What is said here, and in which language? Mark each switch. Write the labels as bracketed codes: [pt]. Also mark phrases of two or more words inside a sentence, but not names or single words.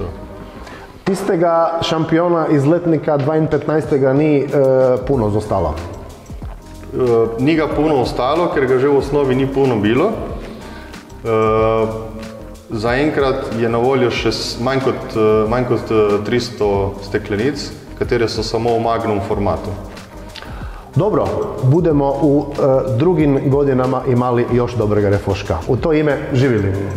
[sl] Tistega šampiona iz letnika 2015. [hr] ni puno zostalo? [sl] Ni ga puno ostalo, ker ga že v osnovi ni puno bilo. Zaenkrat je na voljo še manj kot 300 steklenic, katere so samo v magnum formatu. [hr] Dobro, budemo u drugim godinama imali još dobrega Refoška. U to ime živjeli.